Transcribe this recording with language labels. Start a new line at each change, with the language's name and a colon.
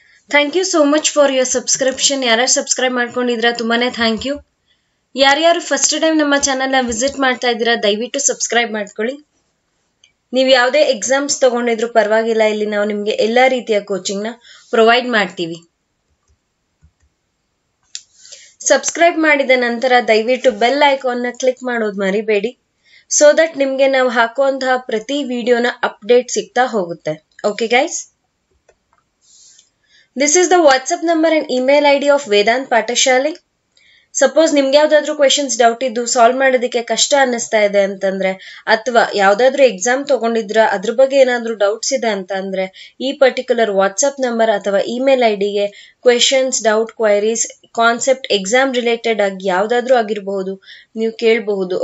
English: Thank you so much for your subscription.
Kannada: ಯಾರು subscribe ಮಾಡ್ಕೊಂಡಿದ್ದೀರಾ ತುಂಬಾನೇ ಥ್ಯಾಂಕ್ ಯು. ಯಾರ್ಯಾರು ಫಸ್ಟ್ ಟೈಮ್ ನಮ್ಮ ಚಾನೆಲ್ ನ ವಿಸಿಟ್ ಮಾಡ್ತಾ ಇದ್ದೀರಾ ದಯವಿಟ್ಟು ಸಬ್ಸ್ಕ್ರೈಬ್ ಮಾಡ್ಕೊಳ್ಳಿ. ನೀವು ಯಾವುದೇ ಎಕ್ಸಾಮ್ಸ್ ತಗೊಂಡಿದ್ರು ಪರವಾಗಿಲ್ಲ, ಇಲ್ಲಿ ನಾವು ನಿಮಗೆ ಎಲ್ಲಾ ರೀತಿಯ ಕೋಚಿಂಗ್ ನ ಪ್ರೊವೈಡ್ ಮಾಡ್ತೀವಿ. ಸಬ್ಸ್ಕ್ರೈಬ್ ಮಾಡಿದ ನಂತರ ದಯವಿಟ್ಟು ಬೆಲ್ ಐಕಾನ್ ನ ಕ್ಲಿಕ್ ಮಾಡೋದು ಮರಿಬೇಡಿ.
English: So that
Kannada: ನಿಮಗೆ ನಾವು ಹಾಕುವಂತಹ ಪ್ರತಿ ವಿಡಿಯೋನ ಅಪ್ಡೇಟ್ ಸಿಗ್ತಾ ಹೋಗುತ್ತೆ.
English: Okay guys? This is the WhatsApp number and email ID of Vedant Patashale.
Kannada: Suppose ನಿಮ್ಗೆ ಯಾವ್ದಾದ್ರು ಕ್ವೆಶನ್ಸ್ ಡೌಟ್ ಇದ್ದು ಸಾಲ್ವ್ ಮಾಡೋದಕ್ಕೆ ಕಷ್ಟ ಅನ್ನಿಸ್ತಾ ಇದೆ ಅಂತಂದ್ರೆ, ಅಥವಾ ಯಾವ್ದಾದ್ರು ಎಕ್ಸಾಮ್ ತಗೊಂಡಿದ್ರ ಅದ್ರ ಬಗ್ಗೆ ಏನಾದ್ರು ಡೌಟ್ಸ್ ಇದೆ ಅಂತ ಅಂದ್ರೆ, ಈ ಪರ್ಟಿಕ್ಯುಲರ್ ವಾಟ್ಸ್ಆಪ್ ನಂಬರ್ ಅಥವಾ email ಐಡಿಗೆ questions, doubt, queries, concept, exam related ಆಗಿ ಯಾವ್ದಾದ್ರು ಆಗಿರಬಹುದು, ನೀವು ಕೇಳಬಹುದು.